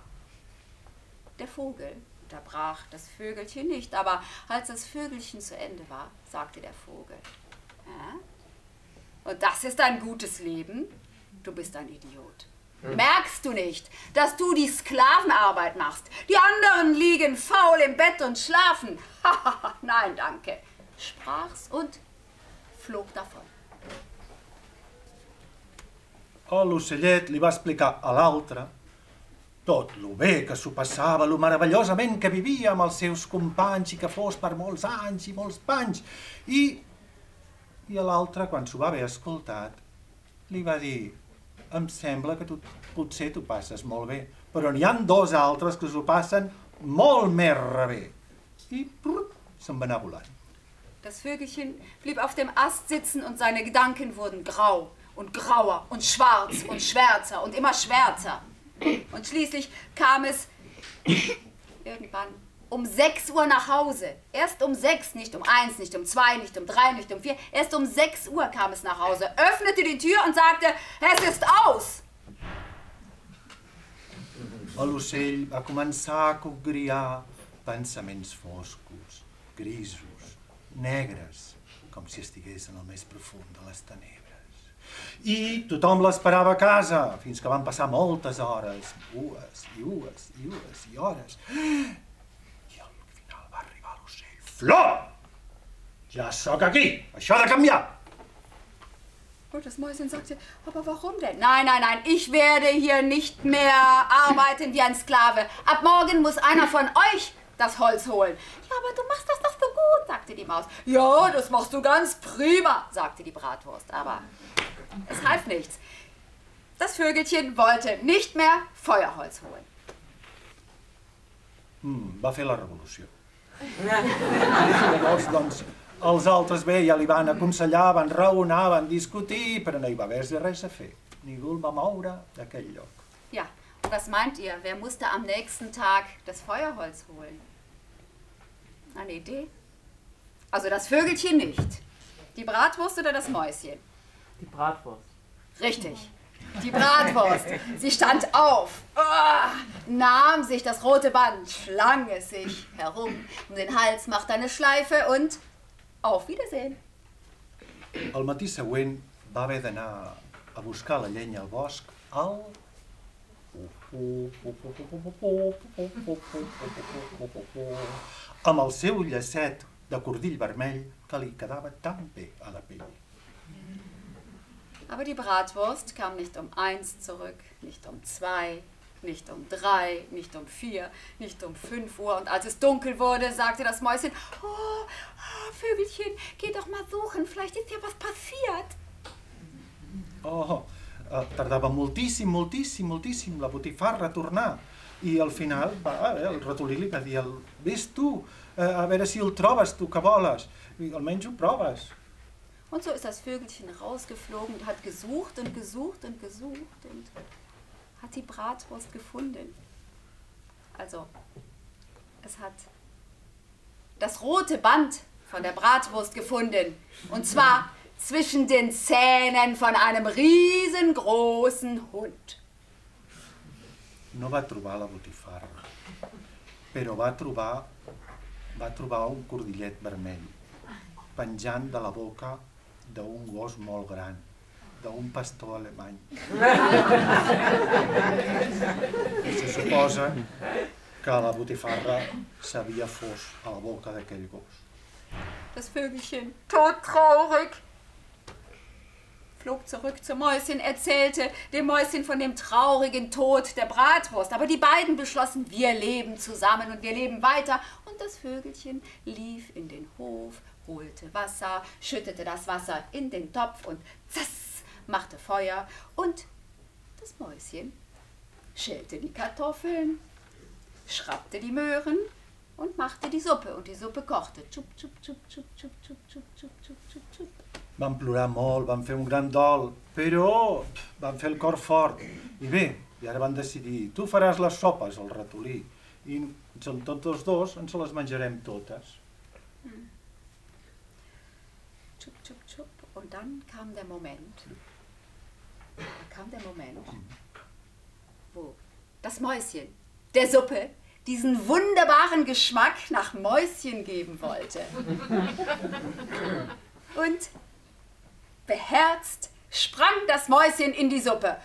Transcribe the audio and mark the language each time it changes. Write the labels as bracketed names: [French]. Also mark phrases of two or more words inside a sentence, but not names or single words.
[German] Der Vogel unterbrach das Vögelchen nicht, aber als das Vögelchen zu Ende war, sagte der Vogel, und das ist ein gutes Leben? Du bist ein Idiot. Merkst du nicht, dass du die Sklavenarbeit machst? Die anderen liegen faul im Bett und schlafen. Nein, danke, sprach's und flog davon. [Catalan] L'ocellet li va explicar a l'altre tot lo bé que s'ho passava, lo meravellosament que vivia amb els seus companys i que fos per molts anys i molts panys. I a l'altre, quan s'ho va haver escoltat, li va dir: em sembla que tu potser t'ho passes molt bé, però n'hi ha dos altres que s'ho passen molt més bé. I se'n va anar volant. [German] Das Vögelchen blieb auf dem Ast sitzen und seine Gedanken wurden grau und grauer und schwarz und schwärzer und immer schwärzer. Und schließlich kam es irgendwann um 6 Uhr nach Hause. Erst um 6, nicht um 1, nicht um 2, nicht um 3, nicht um 4. Erst um 6 Uhr kam es nach Hause, öffnete die Tür und sagte: Es ist aus! [Catalan] L'ocell va començar a cogriar pensaments foscos, grisos, negres, com si estigués en el més profund de les tenebres. I tothom l'esperava a casa, fins que van passar moltes hores, dues i dues i dues i hores. I al final va arribar l'ocell. Flor! Ja sóc aquí, això ha de canviar! [German] Und das Mäuschen sagte: Aber warum denn? Nein, nein, nein, ich werde hier nicht mehr arbeiten wie ein Sklave. Ab morgen muss einer von euch das Holz holen. Ja, aber du machst das doch so gut, sagte die Maus. Ja, das machst du ganz prima, sagte die Bratwurst. Aber es half nichts. Das Vögelchen wollte nicht mehr Feuerholz holen. [Catalan] Va fer la revolució. Llavors, doncs, els altres bé ja li van aconsellar, van raonar, van discutir, però no hi va haver res a fer. Ningú el va moure d'aquell lloc. [German] Ja, und was meint ihr? Wer musste am nächsten Tag das Feuerholz holen? Eine Idee? Also das Vögelchen nicht. Die Bratwurst oder das Mäuschen? Die Bratwurst. Richtig, die Bratwurst. Sie stand auf, nahm sich das rote Band, schlang es sich herum um den Hals, machte eine Schleife und auf Wiedersehen. [Catalan] El matí següent va haver d'anar a buscar la llenya al bosc amb el seu llacet de cordill vermell que li quedava tan bé a la pell. [German] Aber die Bratwurst kam nicht um 1 zurück, nicht um 2, nicht um 3, nicht um 4, nicht um 5 Uhr. Und als es dunkel wurde, sagte das Mäuschen: Oh, Vögelchen, geh doch mal suchen, vielleicht ist hier was passiert. [Catalan] Tardava moltíssim, moltíssim, moltíssim la botifarra a tornar. I al final el ratolí li va dir: vés tu, a veure si el trobes, tu que voles. I almenys ho proves. [German] Und so ist das Vögelchen rausgeflogen und hat gesucht und gesucht und gesucht und hat die Bratwurst gefunden. Also, es hat das rote Band von der Bratwurst gefunden. Und zwar zwischen den Zähnen von einem riesengroßen Hund. [Catalan] No va trobar la botifarra, però va trobar un cordillet vermell penjant de la boca d'un gos molt gran, d'un pastor alemany. Se suposa que la botifarra s'havia fos a la boca d'aquell gos. [German] Das Vögelchen, todtraurig, flog zurück zum Mäuschen, erzählte dem Mäuschen von dem traurigen Tod der Bratwurst. Aber die beiden beschlossen: Wir leben zusammen und wir leben weiter. Und das Vögelchen lief in den Hof, holte Wasser, schüttete das Wasser in den Topf und zass, machte Feuer. Und das Mäuschen schälte die Kartoffeln, schrappte die Möhren und machte die Suppe. Und die Suppe kochte. Tschub, tschub, tschub, tschub, tschub, tschub, tschub, tschub, tschub, tschub, tschub. [Catalan] Van plorar molt, van fer un gran dol, però van fer el cor fort. I bé, i ara van decidir: tu faràs les sopes, el ratolí, i són tots els dos, ens les menjarem totes. Tschub, tschub, tschub. [German] Und dann kam der Moment, wo das Mäuschen der Suppe diesen wunderbaren Geschmack nach Mäuschen geben wollte. Und beherzt sprang das Mäuschen in die Suppe.